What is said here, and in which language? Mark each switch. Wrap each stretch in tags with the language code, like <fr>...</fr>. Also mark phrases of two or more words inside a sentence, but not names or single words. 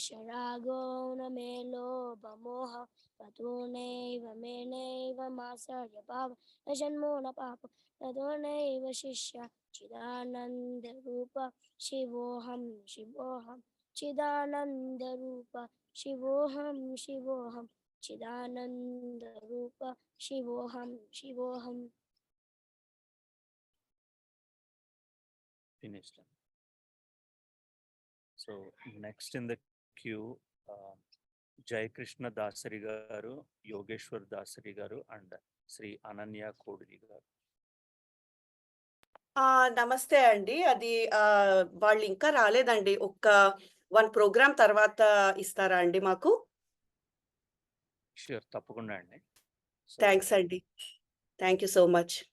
<sa>रागो न मे लोभ मोह ततो नैव मे नैव मात्सर्य भाव न जन्मो न पाप ततो नैव शिष्य चिदानन्दरूप शिवोऽहं शिवोऽहं चिदानन्दरूप शिवोऽहं शिवोऽहं चिदानन्दरूप शिवोऽहं शिवोऽहं.</sa> <en>Finished. So next in the queue, Jai Krishna Dasari garu, Yogeshwar Dasari garu, and Sri Ananya Kodri garu.</en> <te>నమస్తే అండి. అది వాళ్ళు ఇంకా రాలేదండి. ఒక్క 1 ప్రోగ్రామ్ తర్వాత ఇస్తారా అండి మాకు? Sure, తప్పకుండా అండి.</te> <en>Thanks అండి. Thank you so much.</en>